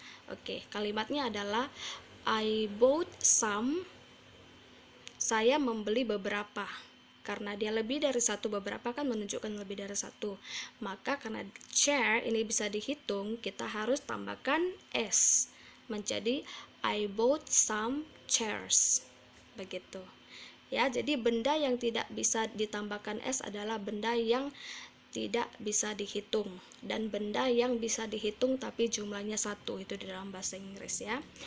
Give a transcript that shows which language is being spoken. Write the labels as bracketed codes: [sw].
[id] Oke, kalimatnya adalah [en] I bought some. [id] Saya membeli beberapa. Karena dia lebih dari satu, beberapa kan menunjukkan lebih dari satu. Maka karena chair ini bisa dihitung, kita harus tambahkan s. Menjadi [en] I bought some chairs. [id] Begitu. Ya, jadi benda yang tidak bisa ditambahkan s adalah benda yang tidak bisa dihitung, dan benda yang bisa dihitung tapi jumlahnya 1, itu di dalam bahasa Inggris ya.